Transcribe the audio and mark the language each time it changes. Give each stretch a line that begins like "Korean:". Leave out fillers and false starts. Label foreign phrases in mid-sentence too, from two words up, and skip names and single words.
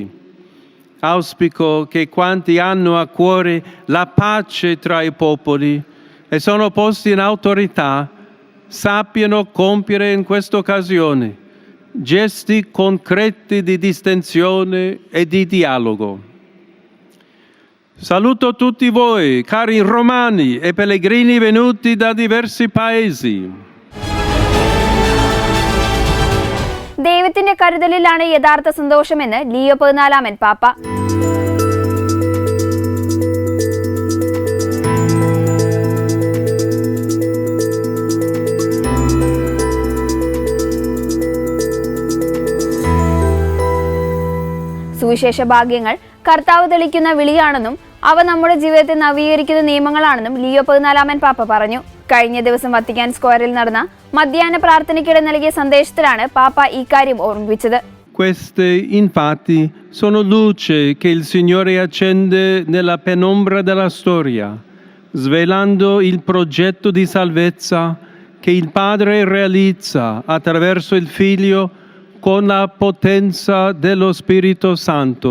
Italian: Auspico che quanti hanno a cuore la pace tra i popoli e sono posti in autorità sappiano compiere in questa occasione gesti concreti di distensione e di dialogo. Saluto tutti voi, cari romani e pellegrini venuti da diversi paesi.
Malayalam: ദൈവത്തിന്റെ കരുതലിലാണ് യഥാർത്ഥ സന്തോഷമെന്ന് ലിയോ 14 പാപ്പ. സുവിശേഷ ഭാഗ്യങ്ങൾ കർത്താവ് തെളിക്കുന്ന വിളിയാണെന്നും അവ നമ്മുടെ ജീവിതത്തെ നവീകരിക്കുന്ന നിയമങ്ങളാണെന്നും ലിയോ 14 പാപ്പ പറഞ്ഞു. കഴിഞ്ഞ ദിവസം വത്തിക്കാൻ സ്ക്വയറിൽ നടന്ന മധ്യാഹ്ന പ്രാർത്ഥനയ്ക്കിടെ നൽകിയ സന്ദേശത്തിലാണ് പാപ്പ ഇക്കാര്യം ഓർമ്മിപ്പിച്ചത്.
Italian: Queste infatti sono luce che il Signore accende nella penombra della storia, svelando il progetto di salvezza che il Padre realizza attraverso il Figlio con la potenza dello Spirito Santo.